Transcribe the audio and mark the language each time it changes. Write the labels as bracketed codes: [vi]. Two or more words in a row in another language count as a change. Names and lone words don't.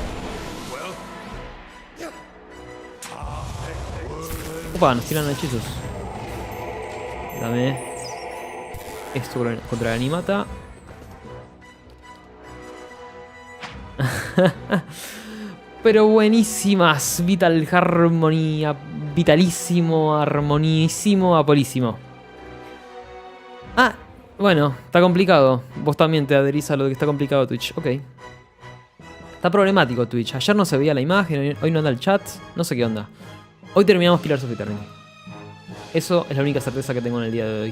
[es] Opa, nos tiran hechizos. Dame esto contra la animata. Pero buenísimas. Vital Harmony. Vitalísimo, armonísimo, apolísimo. Ah, bueno, está complicado. Vos también te adherís a lo de que está complicado Twitch. Ok. Está problemático Twitch. Ayer no se veía la imagen, hoy no anda el chat. No sé qué onda. Hoy terminamos Pillars of Eternity. Eso es la única certeza que tengo en el día de hoy.